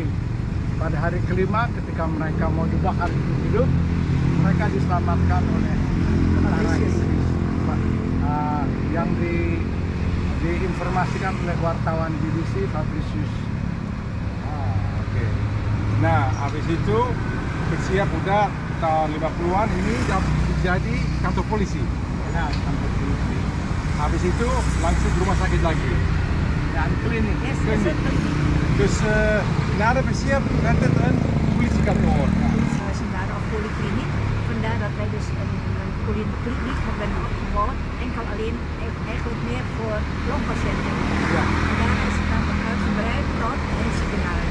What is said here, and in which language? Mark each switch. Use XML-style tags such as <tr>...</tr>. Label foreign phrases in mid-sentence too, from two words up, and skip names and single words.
<id>Pada hari kelima ketika mereka mau dibakar hidup, mereka diselamatkan oleh tentara Inggris yang diinformasikan oleh wartawan BBC Fabricius. Oke. Nah, habis itu bersiap udah tahun 50-an ini jadi kantor polisi. Ya, kantor polisi. Habis itu langsung ke rumah sakit lagi. Dan klinik.</id> <nl>Yes, is het Dus na de bersiap rent het een politiekantoor. vandaar of polykliniek. Vandaar dat wij dus een polykliniek hebben opgebouwd. Enkel alleen eigenlijk meer voor longpatiënten. Ja. En daar is het dan uitgebreid tot een ziekenhuis.</nl>